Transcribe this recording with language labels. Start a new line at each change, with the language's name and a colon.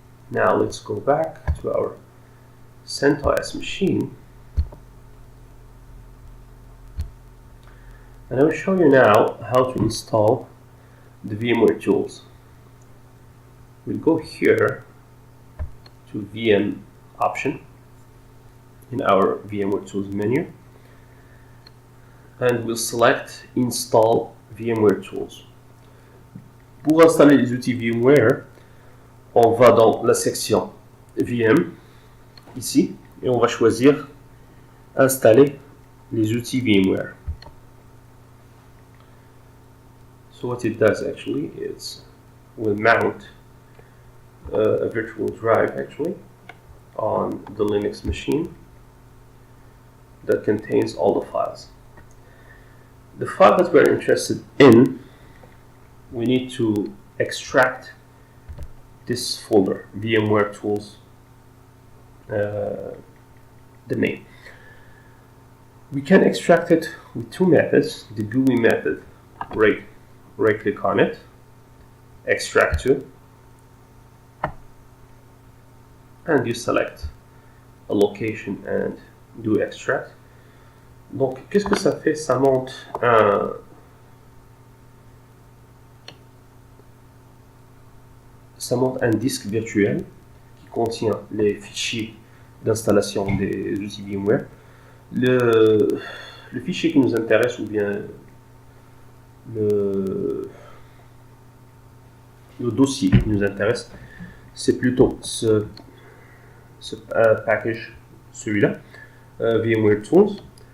English: Now let's go back to our CentOS machine, and I will show you now how to install the VMware tools. We'll go here to VM option in our VMware tools menu, and we'll select install VMware tools.
French: Pour installer les outils VMware, on va dans la section VM ici et on va choisir installer les outils VMware.
English: So what it does actually is we'll mount a virtual drive actually on the Linux machine that contains all the files. The file that we're interested in, we need to extract this folder, VMware tools, the name. We can extract it with two methods. The GUI method, right click on it, extract to, and you select a location and do extract.
French: Donc, qu'est-ce que ça fait? Ça monte un disque virtuel qui contient les fichiers d'installation des outils VMware. Le fichier qui nous intéresse, ou bien le dossier qui nous intéresse, c'est plutôt ce package, celui-là, VMware Tools.